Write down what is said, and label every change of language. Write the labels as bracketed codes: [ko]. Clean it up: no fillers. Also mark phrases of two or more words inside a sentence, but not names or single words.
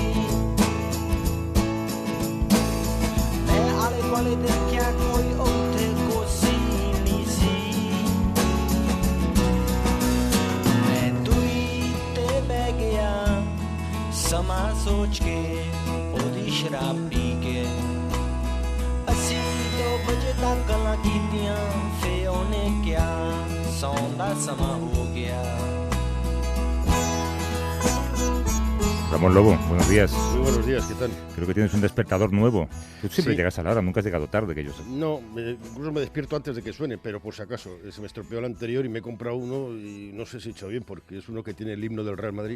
[pa] ਮੈਂ ਆਲੇ ਵਾਲੇ ਦਿਨ ਕਿਹਾ ਕੋਈ ਓਥੇ ਕੋ ਸੀ ਨੀ ਸੀ ਮੈਂ ਤੁਈ ਤੇ ਬਹਿ ਗਿਆ ਸਮਾਂ ਸੋਚ ਕੇ ਓਦੀ ਸ਼ਰਾਬ ਪੀ ਕੇ ਅਸੀਂ 2 ਬਜੇ ਤੱਕ ਗੱਲਾਂ ਕੀਤੀਆਂ ਫੇ ਓਨੇ ਕਿਹਾ ਸੌਣ ਦਾ ਸਮਾਂ ਹੋ ਗਿਆ। [es] Ramón Lobo, buenos días. Muy buenos días, ¿qué tal? Creo que tienes un despertador nuevo. Tú siempre Sí. llegas a la hora, nunca has llegado tarde, que yo sé. No, incluso me despierto antes de que suene, pero por si acaso, se me estropeó el anterior y me he comprado uno y no sé si he hecho bien, porque es uno que tiene el himno del Real Madrid.